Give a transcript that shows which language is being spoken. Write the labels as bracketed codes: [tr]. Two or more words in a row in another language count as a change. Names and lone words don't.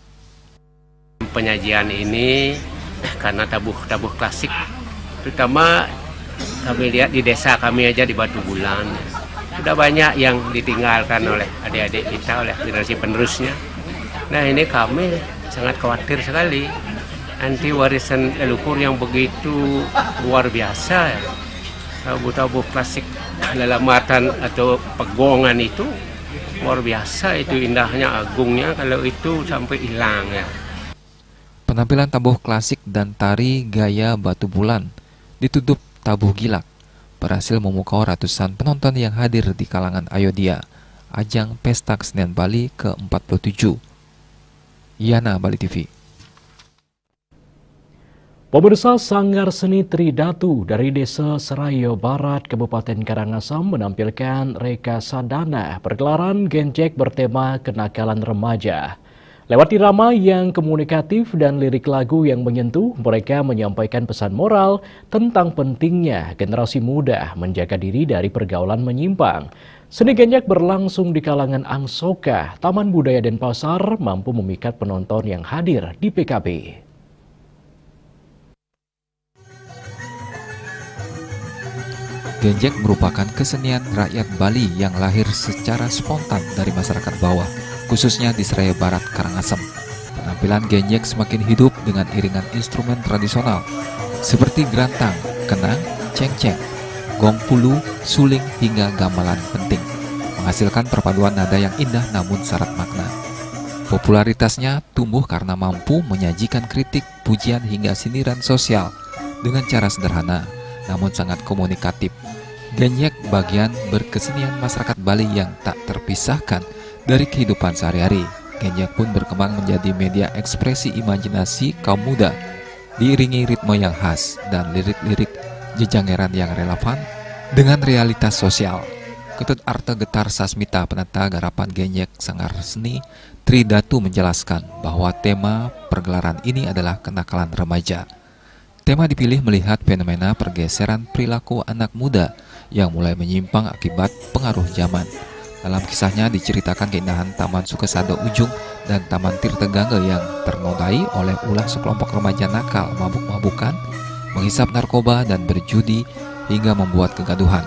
[id] Penyajian ini karena tabuh klasik, terutama kami lihat di desa kami aja di Batu Bulan, sudah banyak yang ditinggalkan oleh adik-adik kita, oleh generasi penerusnya. Nah, ini kami sangat khawatir sekali, nanti warisan leluhur yang begitu luar biasa, tabuh-tabuh klasik lelambatan atau pegongan itu luar biasa, itu indahnya, agungnya, kalau itu sampai hilang ya. Penampilan tabuh klasik dan tari gaya Batu Bulan ditutup tabuh gilak berhasil memukau ratusan penonton yang hadir di kalangan Ayodhya, ajang Pesta Kesenian Bali ke-47. Yana, Bali TV. Pemirsa, Sanggar Seni Tridatu dari Desa Serayo Barat, Kabupaten Karangasem menampilkan Reka Sadana pergelaran genjek bertema kenakalan remaja. Lewat irama yang komunikatif dan lirik lagu yang menyentuh, mereka menyampaikan pesan moral tentang pentingnya generasi muda menjaga diri dari pergaulan menyimpang. Seni genjek berlangsung di kalangan Angsoka, Taman Budaya Denpasar, mampu memikat penonton yang hadir di PKB. Genjek merupakan kesenian rakyat Bali yang lahir secara spontan dari masyarakat bawah, khususnya di Serayo Barat, Karangasem. Penampilan genjek semakin hidup dengan iringan instrumen tradisional seperti gerantang, kenang, cengceng, gong pulu, suling, hingga gamelan penting, menghasilkan perpaduan nada yang indah namun syarat makna. Popularitasnya tumbuh karena mampu menyajikan kritik, pujian, hingga sindiran sosial dengan cara sederhana namun sangat komunikatif. Genjek bagian berkesenian masyarakat Bali yang tak terpisahkan dari kehidupan sehari-hari. Genjek pun berkembang menjadi media ekspresi imajinasi kaum muda, diiringi ritme yang khas dan lirik-lirik jejangeran yang relevan dengan realitas sosial. Ketut Arta Getar Sasmita, penata garapan Genjek Sanggar Seni Tridatu, menjelaskan bahwa tema pergelaran ini adalah kenakalan remaja. Tema dipilih melihat fenomena pergeseran perilaku anak muda yang mulai menyimpang akibat pengaruh zaman. Dalam kisahnya diceritakan keindahan Taman Sukesado Ujung dan Taman Tirta Gangga yang ternodai oleh ulah sekelompok remaja nakal, mabuk-mabukan, menghisap narkoba dan berjudi hingga membuat kegaduhan.